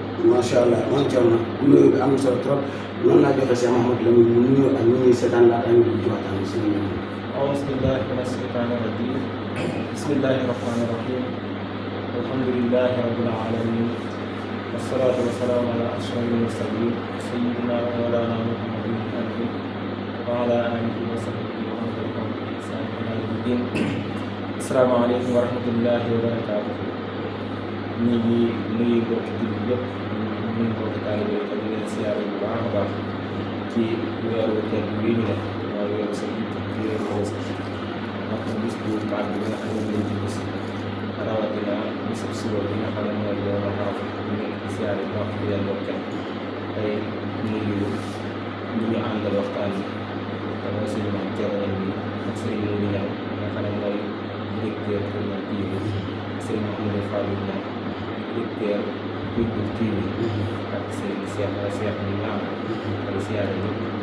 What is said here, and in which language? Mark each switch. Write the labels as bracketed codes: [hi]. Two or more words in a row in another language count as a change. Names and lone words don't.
[ar] ما شاء الله [wo] man Thierno nuyu bi am na solo trop noonu laa joxe Cheikh Mouhamadou Lamine mu nuyu ak ñu ñuy seetaan laata ñu dugg ci waxtaan bi si ñu [ar] أعوذ بالله من الشيطان الرجيم بسم الله الرحمن الرحيم الحمد لله رب العالمين والصلاة والسلام على أشرف المرسلين سيدنا ومولانا محمد الأمين وعلى آله وصحبه ومن تبعهم بإحسان إلى يوم الدين السلام عليكم ورحمة الله وبركاته [wo] ñu ngi nuyu mbokki jullit yëpp ñu ngi mbokki taalibe yi di leen siyaare bu baax a baax ci weeru tedd bii ñu def mooy weeru sa weeru Tabaski ndax bis bu màgg bi nga xam ne lañ ci bis rawatina bisu suba bi nga xam ne mooy yow ma xaw ñu ngi ci siyaare bu baax di leen bokkal tey nuyu ñu ñu àndal waxtaan bi te mooy suñu Mame Thierno bi ak Serigne Moudou Niang nga xam ne mooy directeur Kër Ñeen TV Serigne Mouhamadou Fall Niang directeur People TV ak Serigne Cheikh bi ñu am ak siyaare ñëpp